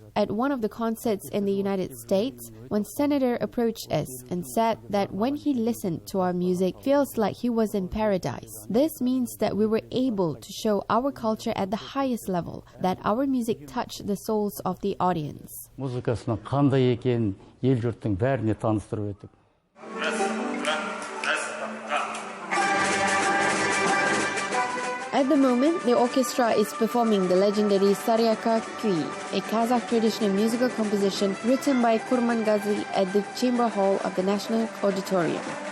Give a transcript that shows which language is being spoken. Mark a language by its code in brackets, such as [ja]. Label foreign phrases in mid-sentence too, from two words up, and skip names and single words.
[en] At one of the concerts in the United States, one senator approached us and said that when he listened to our music, it feels like he was in paradise. This means that we were able to show our culture at the highest level, that our music touched the souls of the audience. [kk] Музыкасының қандай екенін ел жұрттың бәріне таныстырып өттік. [en] At the moment, the orchestra is performing the legendary Saryaka Kui, a Kazakh traditional musical composition written by Kurmangazy at the Chamber Hall of the National Auditorium.